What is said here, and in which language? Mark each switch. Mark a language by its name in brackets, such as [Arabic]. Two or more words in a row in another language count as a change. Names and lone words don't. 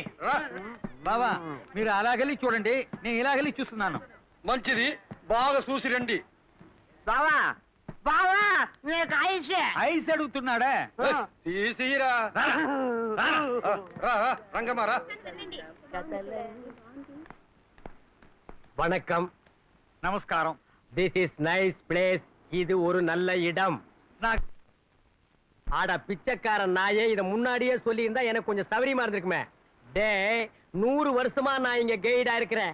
[Telugu] రా బాబా మీరు అలాగెళ్ళి చూడండి, నేను ఇలాగెళ్ళి చూస్తున్నాను. మంచిది బాగా చూసి రండి బావా బావా నీకు ఐస్ ఐస్ అడుగుతున్నాడా? తీసిరా రా రంగమ్మ రా [Tamil] வணக்கம். நமஸ்காரம். [English] This is nice place. [Tamil] இது ஒரு நல்ல இடம். நான் ஆடா பிச்சைக்காரன் நாயே, இத முன்னாடியே சொல்லி இருந்தா எனக்கு கொஞ்சம் சௌரியமா இருந்திருக்குமே. டே 100 வருஷமா நான் இங்க கைடா இருக்கிறேன்.